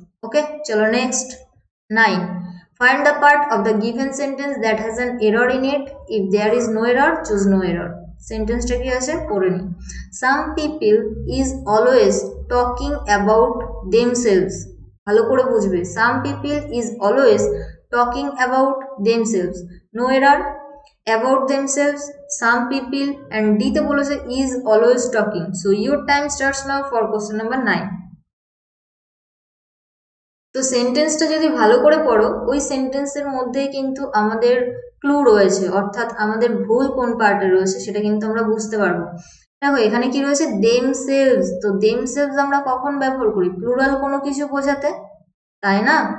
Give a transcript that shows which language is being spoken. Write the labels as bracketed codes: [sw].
[bn] ওকে, চলো next 9। [en] Find the part of the given sentence that has an error in it. If there is no error choose no error. [bn] সেন্টেন্সটা কি আছে পড়ে নি। [en] Some people is always talking about themselves. [bn] ভালো করে বুঝবে, [en] Some people is always talking about themselves. No error, about themselves, some people, and D [bn] তে বলেছে [en] is always talking. So your time starts now for question number 9. [bn] তো সেন্টেন্সটা যদি ভালো করে পড়ো, ওই সেন্টেন্সের মধ্যেই কিন্তু আমাদের ক্লু রয়েছে, অর্থাৎ আমাদের ভুল কোন পার্টে রয়েছে সেটা কিন্তু আমরা বুঝতে পারবো। দেখো এখানে কি রয়েছে? দেমসেলভস। তো দেমসেলভস আমরা কখন ব্যবহার করি? প্লুরাল কোনো কিছু বোঝাতে, তাই না?